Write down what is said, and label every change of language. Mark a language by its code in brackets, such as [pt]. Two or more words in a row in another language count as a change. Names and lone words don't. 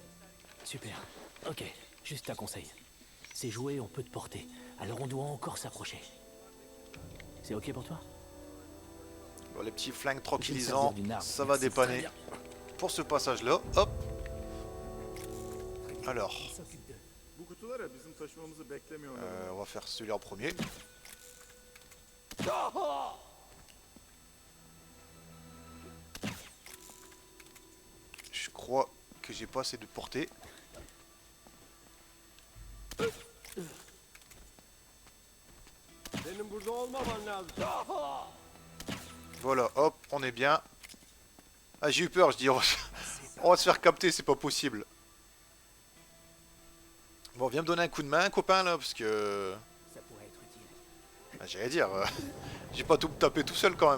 [fr] Super. Ok, juste un conseil. C'est joué, on peut te porter. Alors on doit encore s'approcher. C'est ok pour toi? Bon, les petits flingues Je vais me tranquillisants, servir d'une arme. ça va Merci, dépanner. très bien. Pour ce passage-là, hop. Alors, [tr] Bu kutulara bizim taşımamızı beklemiyorlar. [fr] on va faire celui-là en premier. Je crois que j'ai pas assez de portée. [tr] Senin burada olmaman lazım. [fr] Voilà, hop, on est bien. Ah, j'ai eu peur, je dis, on va se faire capter, c'est pas possible. Bon, viens me donner un coup de main, copain, là, parce que... Ça pourrait être utile. Ah, j'allais dire, j'ai pas tout tapé tout seul, quand même.